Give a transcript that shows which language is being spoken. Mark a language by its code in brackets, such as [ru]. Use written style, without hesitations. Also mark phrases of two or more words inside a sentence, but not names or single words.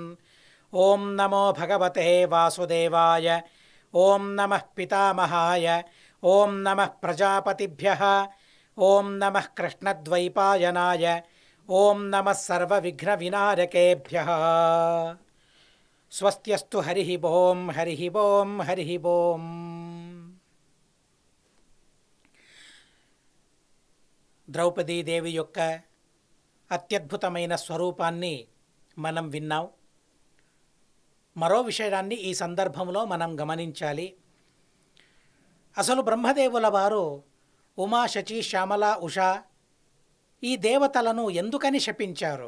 [sa] ॐ नमो भगवते वासुदेवाय ॐ नमः पितामहाय ॐ नमः प्रजापतिभ्यः ॐ नमः कृष्णद्वैपायनाय ॐ नमः सर्वविघ्नविनायकेभ्यः। स्वस्त्यस्तु हरिः ओं हरिः ओं हरिः ओं। [te] ద్రౌపదీదేవి యొక్క అత్యద్భుతమైన స్వరూపాన్ని మనం విన్నాం. మరో విషయాన్ని ఈ సందర్భంలో మనం గమనించాలి. అసలు బ్రహ్మదేవుల వారు ఉమా, శచి, శ్యామల, ఉష ఈ దేవతలను ఎందుకని శపించారు?